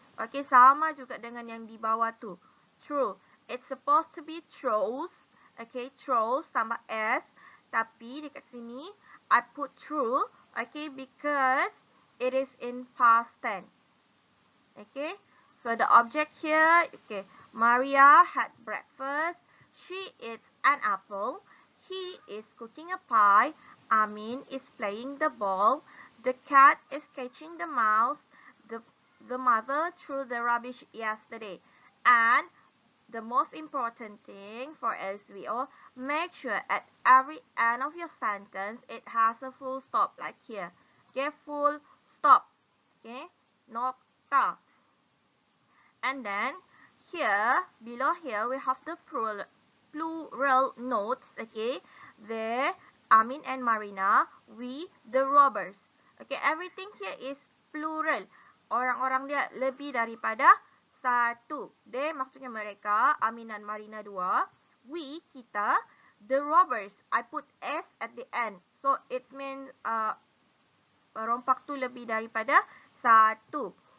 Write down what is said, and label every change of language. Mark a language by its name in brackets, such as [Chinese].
[Malay] Okay, sama juga dengan yang di bawah tu. [English] True. It's supposed to be throws, okay, throws [Malay] tambah s, tapi dekat sini, [English] I put true, okay, because it is in past tense. Okay, so the object here, okay, Maria had breakfast. She eats an apple. He is cooking a pie. Amin is playing the ball. The cat is catching the mouse. The mother threw the rubbish yesterday. And the most important thing for SVO, make sure at every end of your sentence, it has a full stop, like here. Okay, full stop. Okay, nokta. And then here, below here, we have the plural notes. Okay, there, Amin and Marina, we, the robbers. Okay, everything here is plural. [Malay] Orang-orang dia lebih daripada satu. They maksudnya mereka, Amin dan Marina dua. We, kita, [English] the robbers. I put S at the end. So, it means [Malay] rompak tu lebih daripada satu.